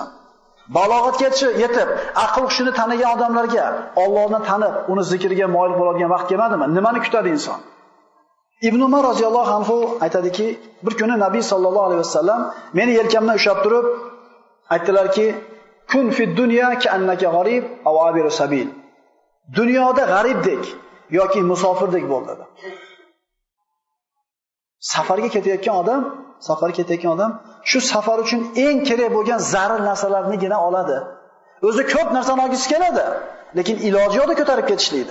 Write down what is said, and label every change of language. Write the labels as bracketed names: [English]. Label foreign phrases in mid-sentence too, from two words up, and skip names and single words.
[Uzbek] Balog'atga yetib, aql hushini tanigan odamlarga Allohni tanib, uni zikriga moyil bo'ladigan vaqt kelmadimi? Nimani kutadi inson? Ibn Umar [Arabic] رضي الله عنه [Uzbek] aytadiki, bir kuni Nabiy [Arabic] صلى الله عليه وسلم [Uzbek] meni yelkamdan ushlab turib aytdilarki, [Arabic] كن في الدنيا كأنك غريب أو عابر سبيل. [Uzbek] Dunyoda g'aribdek yoki musofirdek bo'l dedi. Safarga ketayotgan odam shu safar uchun eng kerak bo'lgan zarur narsalarnigina oladi. O'zi ko'p narsani olgisi keladi, lekin iloji yo'qda ko'tarib ketishlikda.